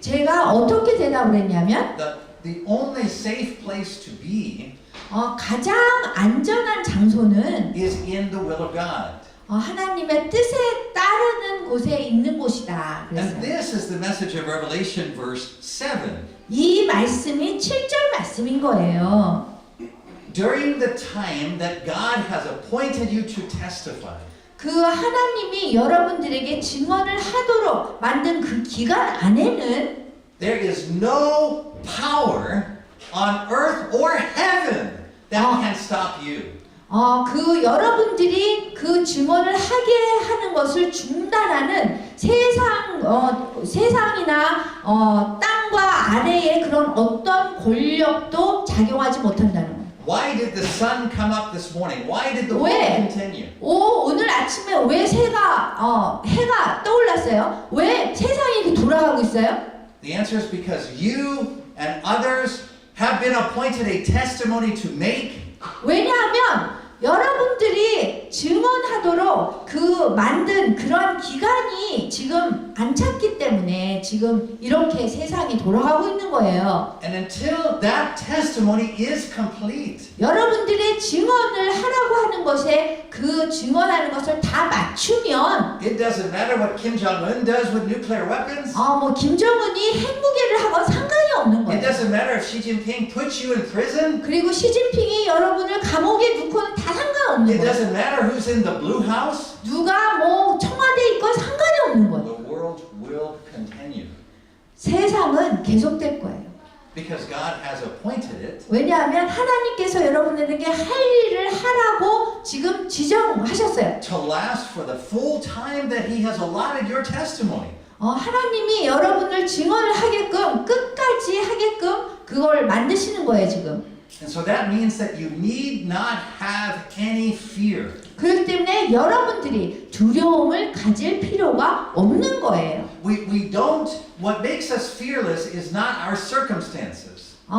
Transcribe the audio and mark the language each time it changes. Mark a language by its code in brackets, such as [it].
[ko] 제가 어떻게 대답을 했냐면 [en] the only safe place to be [ko] 가장 안전한 장소는 [en] is in the will of God. [ko] 하나님의 뜻에 따르는 곳에 있는 곳이다. [en] And [ko] 그랬어요. [en] this is the message of Revelation verse 7. [ko] 이 말씀이 7절 말씀인 거예요. [en] During the time that God has appointed you to testify, [ko] 그 하나님이 여러분들에게 증언을 하도록 만든 그 기간 안에는 [en] there is no power on earth or heaven that can stop you. [ko] 그 여러분들이 그 증언을 하게 하는 것을 중단하는 세상이나 땅과 아래의 그런 어떤 권력도 작용하지 못한다는 거예요. [en] Why did the sun come up this morning? Why did the world [ko] 왜? [en] continue? [ko] 오늘 아침에 왜 해가 떠올랐어요? 왜 세상이 이렇게 돌아가고 있어요? [en] The answer is because you and others have been appointed a testimony to make. [ko] 왜냐하면 여러분들이 증언하도록 그 만든 그런 기간이 지금 안 찼기 때문에 지금 이렇게 세상이 돌아가고 있는 거예요. [en] And until that testimony is complete, [ko] 여러분들의 증언을 하라고 하는 것에 그 증언하는 것을 다 맞추면 [en] it doesn't matter what Kim Jong-un does with nuclear weapons. [ko] 김정은이 핵무기를 하건 상관이 없는 [en] It [ko] 거예요. [en] doesn't matter if Xi Jinping puts you in prison. [ko] 그리고 시진핑이 여러분을 감옥에 넣고는 다 상관없는 [en] It [ko] 거예요. [en] doesn't matter who's in the blue house. [ko] 누가 청와대에 있건 상관이 없는 거예요. [en] The world will continue [ko] 세상은 계속될 거예요. [en] because God has appointed it. [ko] 왜냐하면 하나님께서 여러분들에게 할 일을 하라고 지금 지정하셨어요. [en] To last for the full time that He has allotted your testimony. [ko] 하나님이 여러분을 증언을 하게끔 끝까지 하게끔 그걸 만드시는 거예요 지금. [en] And so that means that you need not have any fear. [ko] 그렇기 때문에 여러분들이 두려움을 가질 필요가 없는 거예요. [en] We don't, what makes us fearless is not our circumstances.